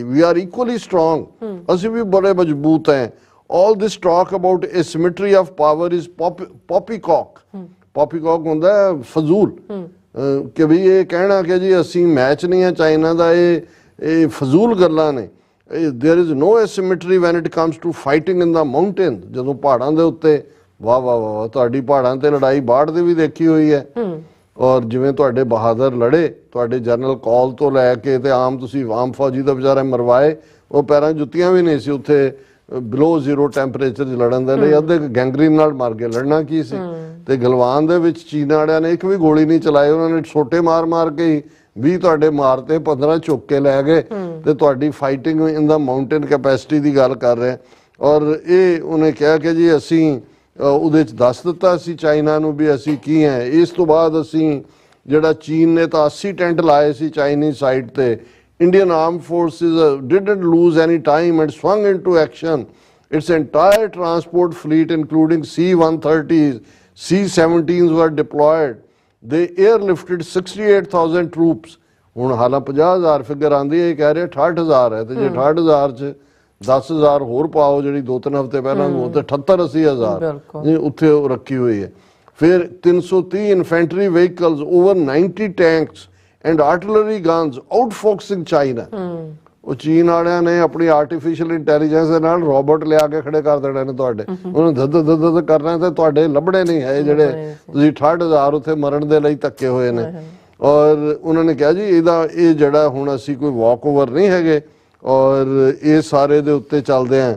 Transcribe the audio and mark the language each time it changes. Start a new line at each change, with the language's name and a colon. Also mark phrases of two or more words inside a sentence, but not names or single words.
English: we are equally strong,
Punjabi: ਅਸੀਂ ਵੀ ਬੜੇ ਮਜ਼ਬੂਤ ਹੈ।
English: All this talk about asymmetry of power is poppycock.
Punjabi: ਪੌਪੀਕੌਕ ਹੁੰਦਾ ਫਜ਼ੂਲ, ਕਿ ਵੀ ਇਹ ਕਹਿਣਾ ਕਿ ਜੀ ਅਸੀਂ ਮੈਚ ਨਹੀਂ ਆ ਚਾਈਨਾ ਦਾ, ਇਹ ਫਜ਼ੂਲ ਗੱਲਾਂ ਨੇ।
English: There is no asymmetry when it comes to fighting in the mountain.
Punjabi: ਜਦੋਂ ਪਹਾੜਾਂ ਦੇ ਉੱਤੇ ਵਾਹ ਵਾਹ ਵਾਹ, ਤੁਹਾਡੀ ਪਹਾੜਾਂ ਤੇ ਲੜਾਈ ਬਾੜ ਦੀ ਵੀ ਦੇਖੀ ਹੋਈ ਹੈ, ਔਰ ਜਿਵੇਂ ਤੁਹਾਡੇ ਬਹਾਦਰ ਲੜੇ, ਤੁਹਾਡੇ ਜਨਰਲ ਕੌਲ ਤੋਂ ਲੈ ਕੇ ਤੇ ਤੁਸੀਂ ਆਮ ਫੌਜੀ ਦਾ ਵਿਚਾਰੇ ਮਰਵਾਏ, ਉਹ ਪੈਰਾਂ ਜੁੱਤੀਆਂ ਵੀ ਨਹੀਂ ਸੀ ਉੱਥੇ
English: below 0 temperature
Punjabi: 'ਚ ਲੜਨ ਦੇ ਲਈ, ਅੱਧੇ ਗੈਂਗਰੀਨ ਨਾਲ ਮਰ ਗਏ। ਲੜਨਾ ਕੀ ਸੀ? ਤੇ ਗਲਵਾਨ ਦੇ ਵਿੱਚ ਚੀਨ ਵਾਲਿਆਂ ਨੇ ਇੱਕ ਵੀ ਗੋਲੀ ਨਹੀਂ ਚਲਾਈ, ਉਹਨਾਂ ਨੇ ਛੋਟੇ ਮਾਰ ਮਾਰ ਕੇ ਹੀ 20 ਤੁਹਾਡੇ ਮਾਰਤੇ, 15 ਚੁੱਕ ਕੇ ਲੈ ਗਏ। ਤੇ ਤੁਹਾਡੀ
English: fighting in the mountain capacity
Punjabi: ਦੀ ਗੱਲ ਕਰ ਰਹੇ। ਔਰ ਇਹ ਉਹਨੇ ਕਿਹਾ ਕਿ ਜੀ ਅਸੀਂ ਉਹਦੇ 'ਚ ਦੱਸ ਦਿੱਤਾ ਸੀ ਚਾਈਨਾ ਨੂੰ ਵੀ ਅਸੀਂ ਕੀ ਹੈ। ਇਸ ਤੋਂ ਬਾਅਦ ਅਸੀਂ ਜਿਹੜਾ ਚੀਨ ਨੇ ਤਾਂ 80 ਟੈਂਟ ਲਾਏ ਸੀ
English: Chinese side
Punjabi: ਤੇ,
English: Indian armed forces didn't lose any time and swung into action. Its entire transport fleet, including C-130s, C-17s were deployed. They airlifted 68,000 troops.
Punjabi: ਹੁਣ ਹਾਲਾਂ 50,000 ਫਿਗਰ ਆਂਦੀ ਹੈ, ਕਹਿ ਰਹੇ 68,000 ਹੈ, ਤੇ ਜੇ 68,000 ਚ 10,000 ਹੋਰ ਪਾਓ ਜਿਹੜੀ 2-3 ਹਫ਼ਤੇ ਪਹਿਲਾਂ ਨੂੰ, ਤੇ 78-80,000 ਉੱਥੇ ਰੱਖੀ ਹੋਈ ਹੈ। ਫਿਰ 330
English: infantry vehicles, over 90 tanks and artillery guns outfoxing China.
Punjabi: ਉਹ ਚੀਨ ਵਾਲਿਆਂ ਨੇ ਆਪਣੀ
English: artificial intelligence
Punjabi: ਦੇ ਨਾਲ ਰੋਬੋਟ ਲਿਆ ਕੇ ਖੜੇ ਕਰ ਦੇਣੇ ਨੇ ਤੁਹਾਡੇ, ਉਹਨੂੰ ਧੱਧ ਕਰਨਾ, ਤੇ ਤੁਹਾਡੇ ਲੱਭਣੇ ਨਹੀਂ ਹੈ ਜਿਹੜੇ ਤੁਸੀਂ 68,000 ਉੱਥੇ ਮਰਨ ਦੇ ਲਈ ਧੱਕੇ ਹੋਏ ਨੇ। ਔਰ ਉਹਨਾਂ ਨੇ ਕਿਹਾ ਜੀ ਇਹ ਜਿਹੜਾ ਹੁਣ ਅਸੀਂ ਕੋਈ ਵਾਕ ਓਵਰ ਨਹੀਂ ਹੈਗੇ, ਔਰ ਇਹ ਸਾਰੇ ਦੇ ਉੱਤੇ ਚੱਲਦੇ ਆ।